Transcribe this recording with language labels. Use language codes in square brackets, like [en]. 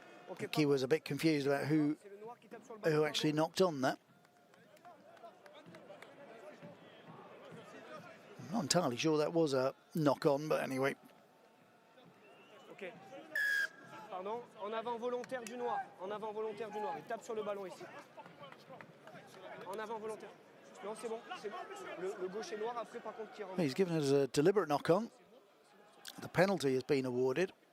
[en] I think he was a bit confused about who actually knocked on that. I'm not entirely sure that was a knock on, but anyway. Ok. [fr] Pardon, en avant volontaire du noir. En avant volontaire du noir. Il tape sur le ballon ici. En avant volontaire. Non, c'est bon. Le gaucher noir après par contre qui rentre. [en] He's given us a deliberate knock on. The penalty has been awarded.